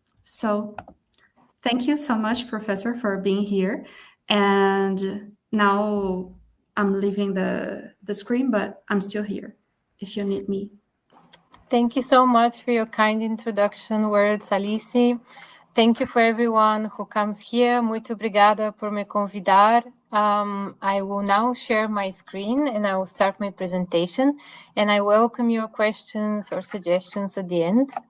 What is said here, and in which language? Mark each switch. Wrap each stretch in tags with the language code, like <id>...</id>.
<en>So, thank you so much, Professor, for being here. And now I'm leaving the screen, but I'm still here if you need me. Thank you so much for your kind introduction words, Alice. Thank you for everyone who comes here.</en> <pt>Muito obrigada por me convidar.</pt> <en>I will now share my screen and I will start my presentation. And I welcome your questions or suggestions at the end.</en>